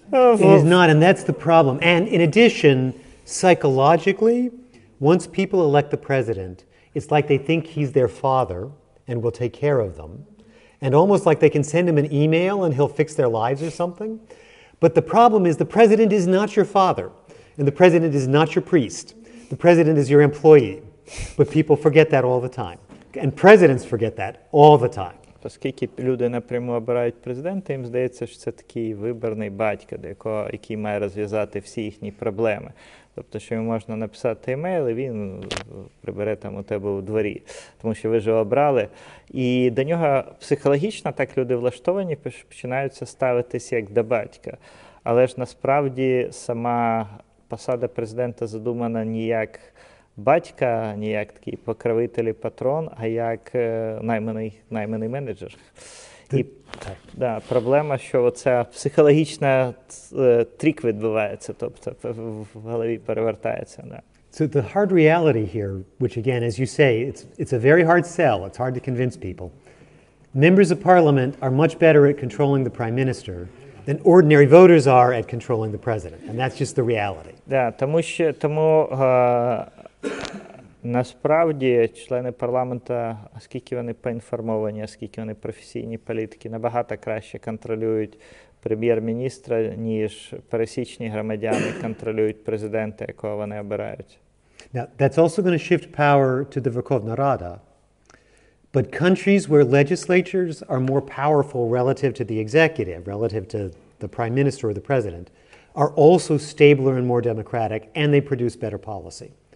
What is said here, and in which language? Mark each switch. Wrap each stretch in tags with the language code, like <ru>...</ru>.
<en>It is not, and that's the problem. And in addition, psychologically, once people elect the president, it's like they think he's their father and will take care of them. And almost like they can send him an email and he'll fix their lives or something. But the problem is the president is not your father, and the president is not your priest. The president is your employee. But people forget that all the time. And presidents forget that all the time.</en> <uk>Оскільки люди напряму обирають президента, їм здається, що це такий виборний батько, який має розв'язати всі їхні проблеми. Тобто, що йому можна написати емейл, і він прибере там у тебе у дворі, тому що ви ж його обрали. І до нього психологічно так люди влаштовані, починаються ставитись як до батька. Але ж насправді сама посада президента задумана не як батька, не як такий покровитель і патрон, а як найманий менеджер. І проблема, що оця психологічна трік відбувається, тобто в голові перевертається. Да.</uk> <en>So the hard reality here, which again, as you say, it's a very hard sell. It's hard to convince people. Members of parliament are much better at controlling the prime minister than ordinary voters are at controlling the president. And that's just the reality.</en> <uk>Да, тому насправді члени парламенту, оскільки вони поінформовані, оскільки вони професійні політики, набагато краще контролюють прем'єр-міністра, ніж пересічні громадяни контролюють президента, якого вони обирають.</uk> <en>Now, that's also going to shift power to the Верховна Рада. But countries where legislatures are more powerful relative to the executive, relative to the prime minister or the president, are also stabler and more democratic, and they produce better policy.</en>